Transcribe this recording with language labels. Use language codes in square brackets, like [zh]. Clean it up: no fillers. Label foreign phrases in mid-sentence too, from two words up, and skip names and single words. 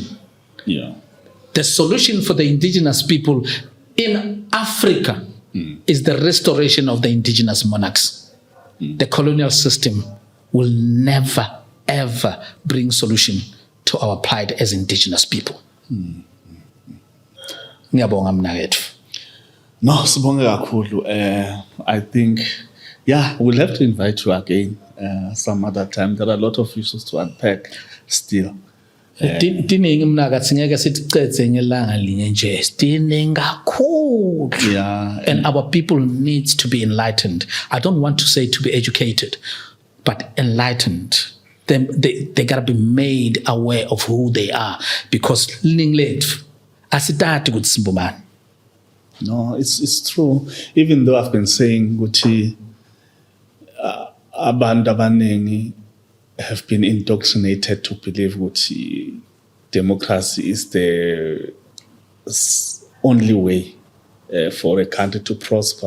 [en] Yeah. The solution for the indigenous people in Africa is the restoration of the indigenous monarchs. The colonial system will never, ever bring solution to our plight as indigenous people. [ss] Ngiyabonga mnakethu. No, sibonge kakhulu. [en] I think, we'll have to invite you again some other time. There are a lot of issues to unpack still. [ss] Tiningi mnaka singeke siticede ngelanga linye nje. Tiningi kakhulu. Yeah. [en] And our people needs to be enlightened. I don't want to say to be educated, but enlightened. They gotta be made aware of who they are, because [ss] liningi asitati ukuthi simbumani. [en] No, it's true. Even though I've been saying [ss] ukuthi abantu abaningi [en] have been indoctrinated to believe ukuthi democracy is the only way for a country to prosper.